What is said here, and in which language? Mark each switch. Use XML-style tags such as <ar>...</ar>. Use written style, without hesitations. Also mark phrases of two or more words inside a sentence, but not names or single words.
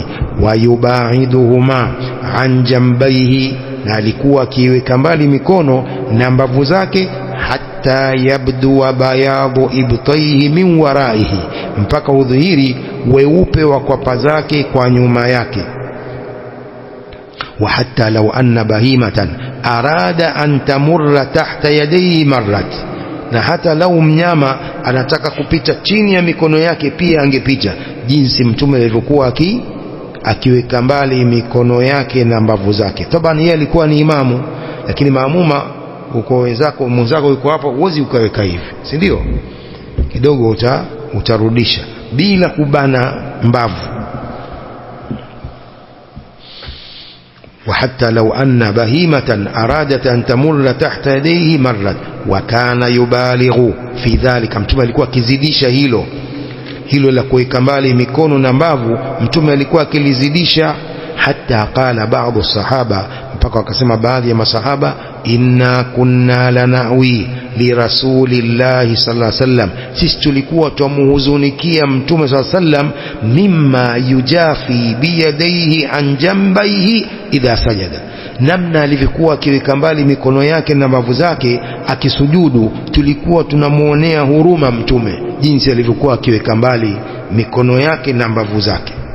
<ar>ويباعدهما عن جنبيه,</ar> <sw>na alikuwa akiweka mbali mikono na mbavu zake.</sw> <ar>حتى يبدو بياض إبطيه من ورائه,</ar> <sw>mpaka udhihiri weupe wa kwapa zake kwa nyuma yake.</sw> <ar>وحتى لو أن بهيمة أرادت أن تمر تحت يديه مرت,</ar> <sw>na hata lau mnyama anataka kupita chini ya mikono yake pia angepita, jinsi mtume alivyokuwa akiweka mbali mikono yake na mbavu zake. Tabani yeye alikuwa ni imamu, lakini maamuma uko mwenzako yuko hapo, huwezi ukaweka hivi, si ndio? Kidogo utarudisha bila kubana mbavu.</sw> <ar>وحتى لو أن بهيمة أرادت أن تمر تحت يديه مرت وكان يبالغ في ذلك.</ar> <sw>mtume alikuwa akizidisha hilo la kuweka mbali mikono na mbavu, mtume alikuwa akilizidisha.</sw> <ar>حتى قال بعض الصحابة,</ar> <sw>mpaka wakasema baadhi ya masahaba,</sw> <ar>إنا كنا لنأوي لرسول الله صلى الله عليه وسلم,</ar> <sw>sisi tulikuwa tumuhuzunikia mtume</sw> <ar>صلى الله عليه وسلم, مما يجافي بيديه عن جنبيه إذا سجد,</ar> <sw>namna alivyokuwa akiweka mbali mikono yake na mbavu zake akisujudu. Tulikuwa tunamuonea huruma mtume jinsi alivyokuwa akiweka mbali mikono yake na mbavu zake.</sw>